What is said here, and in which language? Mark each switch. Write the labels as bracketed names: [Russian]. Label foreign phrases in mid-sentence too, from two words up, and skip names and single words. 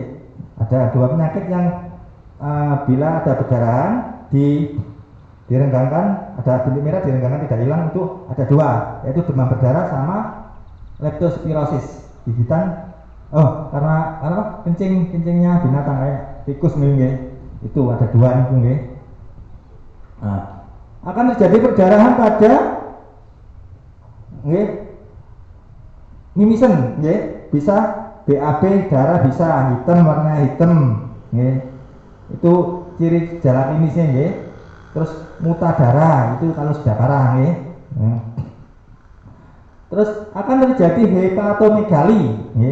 [Indonesian] Ada 2 penyakit yang bila ada perdarahan direnggangkan, ada bintik merah direnggangkan tidak hilang, itu ada 2, yaitu demam berdarah sama leptospirosis, gigitan karena kencingnya binatang kayak tikus nggih. Itu ada 2 itu nggih. Nah, akan terjadi perdarahan pada nggih mimisen nggih, bisa BAB darah, bisa hitam, warna hitam nggih. Itu ciri gejala klinisnya nggih. Terus muta darah itu kalau sudah parah nggih. Terus akan terjadi hepatomegali nggih.